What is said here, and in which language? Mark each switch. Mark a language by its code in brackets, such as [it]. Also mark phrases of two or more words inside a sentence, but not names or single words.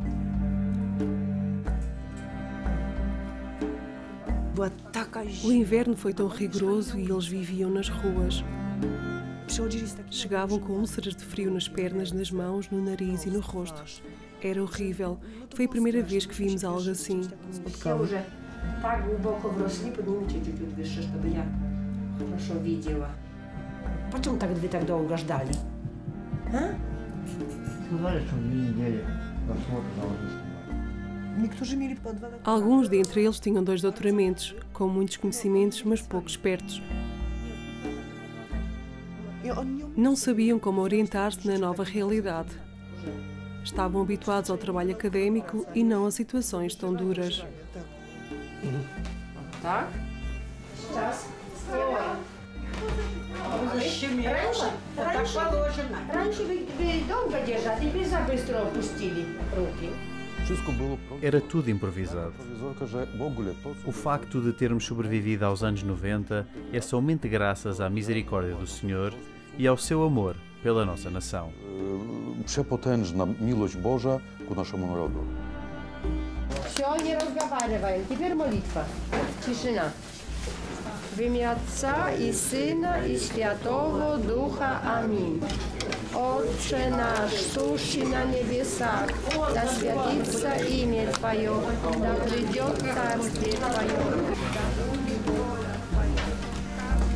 [pt] O inverno foi tão rigoroso e eles viviam nas ruas. Chegavam com úlceras de frio nas pernas, nas mãos, no nariz e no rosto. Era horrível. Foi a primeira vez que vimos algo assim. [ru] Почему так вы так долго ждали? [pt] Alguns dentre eles tinham 2 doutoramentos, com muitos conhecimentos, mas pouco espertos. Não sabiam como orientar-se na nova realidade. Estavam habituados ao trabalho académico e não a situações tão duras. [ru] Так? Раньше вы долго держали, теперь за быстро опустили руки. [pt] Era tudo improvisado. O facto de termos sobrevivido aos anos 90 é somente graças à misericórdia do Senhor e ao seu amor pela nossa nação. [pl] Przepotężna miłość Boża ku naszemu narodu. [ru] Все, не разговариваем. Теперь молитва. Тишина. [pl] W imię Ojca i Syna i Świętego Ducha. Amin. [ru] Отче наш, сущий на небесах, да святится имя Твое, да придет царствие Твое.